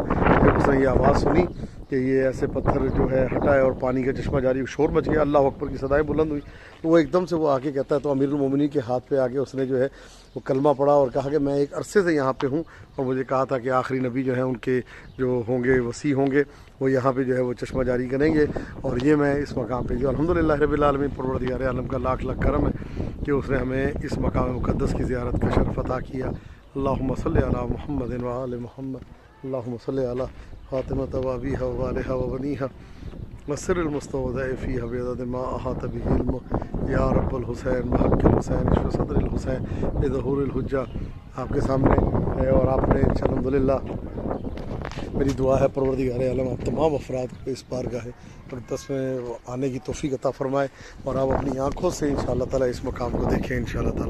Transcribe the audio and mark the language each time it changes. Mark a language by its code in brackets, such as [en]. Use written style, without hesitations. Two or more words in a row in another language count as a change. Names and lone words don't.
[ur] جب اس نے یہ آواز سنی کہ یہ ایسے پتھر جو ہے ہٹائے اور پانی کا چشمہ جاری شور مچ گیا, [ar] اللہ اکبر [ur] کی صدائیں بلند ہوئی, تو وہ ایک دم سے وہ آ کے کہتا ہے تو [ar] امیر المومنین [ur] کے ہاتھ پہ آگے اس نے جو ہے وہ کلمہ پڑھا اور کہا کہ میں ایک عرصے سے یہاں پہ ہوں اور مجھے کہا تھا کہ آخری نبی جو ہیں ان کے جو ہوں گے وسیع ہوں گے وہ یہاں پہ جو ہے وہ چشمہ جاری کریں گے. اور یہ میں اس مقام پہ جو [ar] الحمدللہ رب العالمین [ur] پروردگار عالم کا لاکھ لاکھ کرم ہے کہ اس نے ہمیں اس مقام مقدس کی زیارت کا شرف عطا کیا. [ar] اللہم صلی علی محمد وآل محمد. اللہم صلی علی فاطمۃ وابیہا وآلہا وبنیہا وسر المستودع فیہا بعدد ما احاط به علمک یا رب الحسین بحق الحسین اشف صدر الحسین بظہور الحجہ. [ur] آپ کے سامنے ہے اور آپ نے الحمدللہ میری دعا ہے پروردگار عالم آپ تمام افراد کو اس بارگاہ مقدس میں آنے کی توفیق عطا فرمائے اور آپ اپنی آنکھوں سے [ar] انشاءاللہ تعالیٰ [ur] اس مقام کو دیکھیں [ar] انشاءاللہ تعالیٰ.